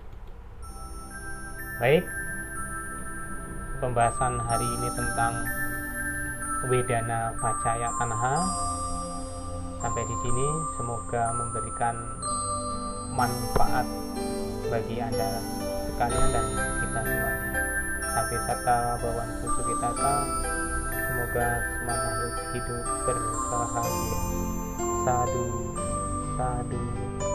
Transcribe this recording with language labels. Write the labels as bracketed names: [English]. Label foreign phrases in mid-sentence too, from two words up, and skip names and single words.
[Indonesian] Baik, pembahasan hari ini tentang [Pali] Wedana Paccaya Tanha [Indonesian] sampai di sini. Semoga memberikan manfaat bagi Anda sekalian dan kita semuanya. [Pali] Sampai sata bawantu sukitata. [Indonesian] Semoga semua makhluk hidup berbahagia. [Pali] Sadu, sadu.